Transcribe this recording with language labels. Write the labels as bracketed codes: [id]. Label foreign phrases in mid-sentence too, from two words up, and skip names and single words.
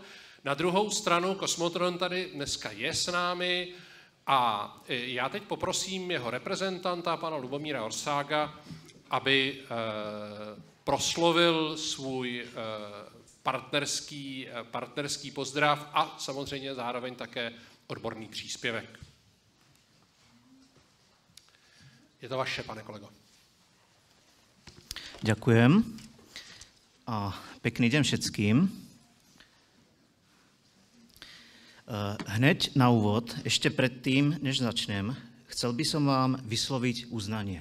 [cs] Na druhou stranu Kosmotron tady dneska je s námi a já teď poprosím jeho reprezentanta, pana Lubomíra Orsága, aby proslovil svůj partnerský pozdrav a samozřejmě zároveň také odborný příspěvek. Je to vaše, pane kolego. [sk] Ďakujem a pekný deň všetkým. Hneď na úvod, ešte predtým, než začnem, chcel by som vám vysloviť uznanie.